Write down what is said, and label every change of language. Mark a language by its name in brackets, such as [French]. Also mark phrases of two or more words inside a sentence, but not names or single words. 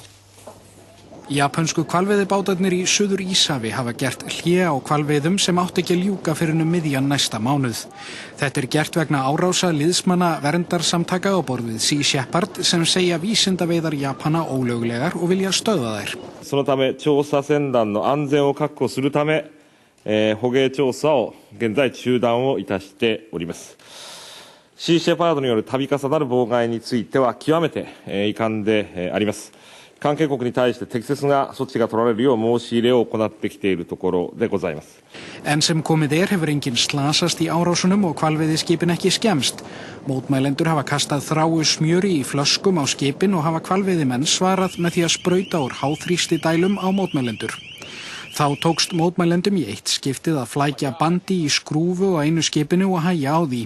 [Icelandic] Japönsku hvalveiðibátarnir í Suður Íshafi hafa gert hlé á hvalveiðum sem átti ekki að ljúka fyrr en miðjan næsta mánuð. Þetta gert vegna árása liðsmanna verndarsamtaka á borð við Sea Shepherd sem segja vísindaveiðar Japana ólöglegar og vilja stöðva þær. [Japanese] そのため調査船団の安全を確保するため、捕鯨調査を現在中断をいたしております。シーシェパードによる度重なる妨害については極めて遺憾であります。関係国に対して適切な措置が取られるよう申し入れを行ってきているところでございます。 [Icelandic] En sem komið hefur enginn slasast í árásunum og hvalveiðiskipin ekki skemmst. Mótmælendur hafa kastað þráu smjöri í flöskum á skipin og hafa hvalveiðimenn svarað með því að sprauta úr háþrýstidælum á mótmælendur. Þá tókst mótmælendum í eitt skiptið að flækja bandi í skrúfu á einu skipinu og hægja á því.